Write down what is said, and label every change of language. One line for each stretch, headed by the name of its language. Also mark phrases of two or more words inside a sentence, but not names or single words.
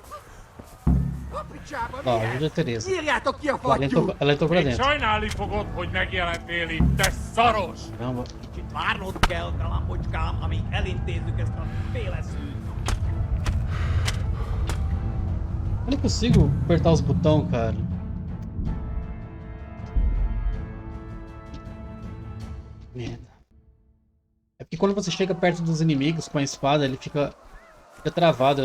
Portuguese: Ó, ajuda a Teresa. Ó, ela entrou pra dentro.
Hungarian: Sajnálni fogod, hogy megjelentél itt, te szaros!
Portuguese: Caramba.
Hungarian: Kicsit várnod kell, galambocskám, amíg elintézzük ezt a féleszűt.
Portuguese: Eu não consigo apertar os botões, cara. Merda. É porque quando você chega perto dos inimigos com a espada, ele fica travado.